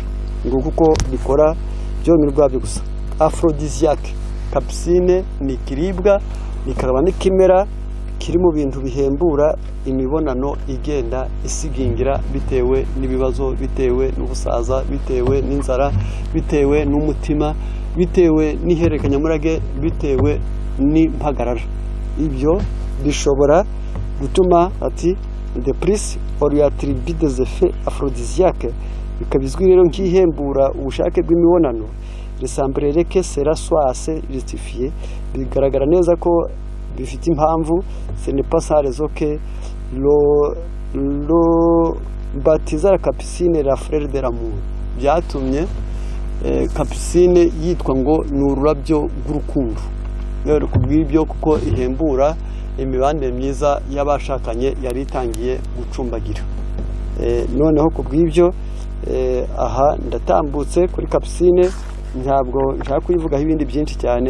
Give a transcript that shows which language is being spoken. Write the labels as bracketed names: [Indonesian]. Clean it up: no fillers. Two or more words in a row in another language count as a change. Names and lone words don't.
[Kinyarwanda] Ngo kuko bikora byombi rwabyo gusa. Aphrodisiaque, capucine ni ikiribwa, bikaba n'ikimera kiri mu bintu bihembura imibonano igenda isigingira bitewe n'ibibazo, bitewe n'ubusaza, bitewe n'inzara, bitewe n'umutima, bitewe n'ihererekanyamurage, bitewe n'impagarara. Ibyo bishobora gutuma ati [French] de plus on lui attribue des effets aphrodisiaques, [Kinyarwanda] bikabizwi rero nk'ihembura ubushake bw'imibonano. [French] Resemblerait que cela soit assez justifié, [Kinyarwanda] bigaragara neza ko bifite impamvu. [French] Ce n'est pas sans raison que lo baptiser la capucine la fleur de l'amour, [Kinyarwanda] byatumye capucine yitwa ngo ni ururabyo rw'urukundo. Rero kubw'ibyo kuko ihembura imibanire myiza y'abashakanye yari itangiye gucumbagira. Noneho kubw'ibyo aha ndatambutse kuri capucine, ntabwo nshaka kuyivugaho ibindi byinshi cyane.